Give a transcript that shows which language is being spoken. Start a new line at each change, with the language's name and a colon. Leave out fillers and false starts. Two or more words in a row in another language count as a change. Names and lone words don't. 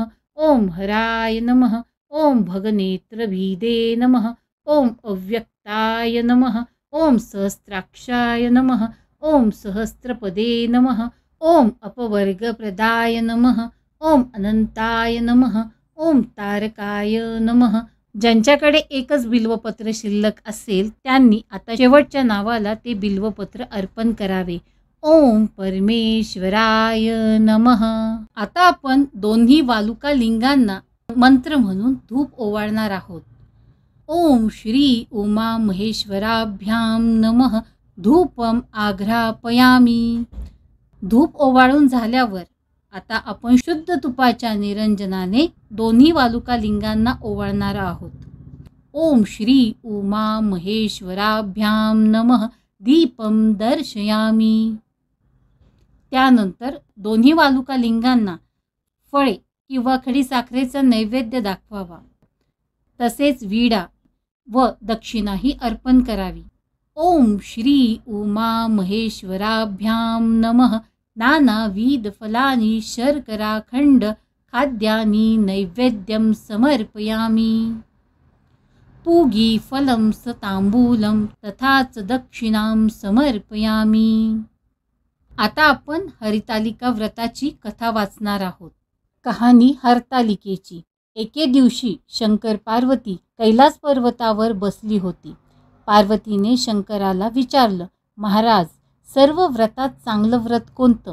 Sanskrit: ओम हराय नमः। ओम भगनेत्रभीदे नमः। ओम अव्यक्ताय नमः। ओम सहस्राक्षाय नमः। ओम सहस्रपदे नमः। ओम अपवर्गप्रदाय नमः। ओम अनंताय नमः। ओम तारकाय नमः।
Marathi: ज्यांच्याकडे एकच बिल्वपत्र शिल्लक असेल त्यांनी आता शेवटच्या नावाला ते बिल्वपत्र अर्पण करावे।
Sanskrit: ओम परमेश्वराय नमः।
Marathi: आता आपण दोन्ही वालुका लिंगांना मंत्र म्हणून धूप ओवाळणार आहोत।
Sanskrit: ओम श्री उमा महेश्वराभ्याम नमः धूपम आघ्रापयामी।
Marathi: धूप ओवाळून झाल्यावर आता आपण शुद्ध तुपाच्या निरंजनाने दोन्ही वालुका लिंगांना ओवाळणार आहोत।
Sanskrit: ओम श्री उमा महेश्वराभ्याम नमः दीपम दर्शयामी।
Marathi: त्यानंतर दोन्ही वालुका लिंगांना फळे किंवा खडीसाखरेचा नैवेद्य दाखवावा। तसेच विडा व दक्षिणाही अर्पण करावी।
Sanskrit: ओम श्री उमा महेश्वराभ्याम नमः नानाविध फलानि शर्कराखंड खाद्यानि नैवेद्यं समर्पयामि। पूगी फलं स तांबूलं तथाच दक्षिणां समर्पयामि।
Marathi: आता आपण हरितालिका व्रताची कथा वाचणार आहोत। कहाणी हरतालिकेची। एके दिवशी शंकर पार्वती कैलास पर्वतावर बसली होती। पार्वतीने शंकराला विचारलं, महाराज, सर्व व्रतात चांगलं व्रत कोणतं?